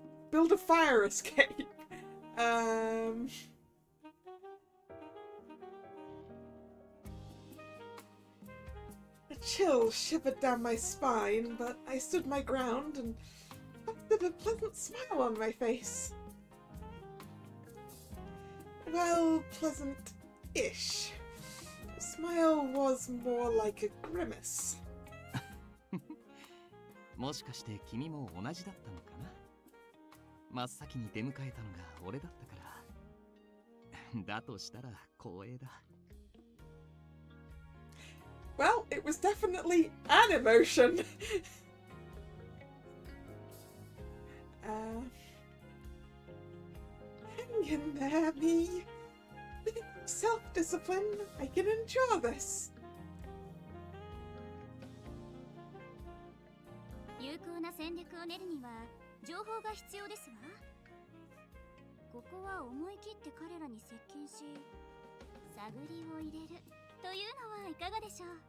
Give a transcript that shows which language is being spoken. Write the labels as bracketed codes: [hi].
[en] Build a fire escape. A chill shivered down my spine, but I stood my ground and with a pleasant smile on my face. Well, pleasant-ish. The smile was more like a grimace. [ja] もしかして君も同じだったのかな。真っ先に出迎えたのが俺だったから。だとしたら光栄だ。 [en] Well, it was definitely an emotion. Hang in there, me. With self-discipline, I can endure this. [ja] 有効な戦略を練るには情報が必要ですわ。ここは思い切って彼らに接近し、探りを入れるというのはいかがでしょう。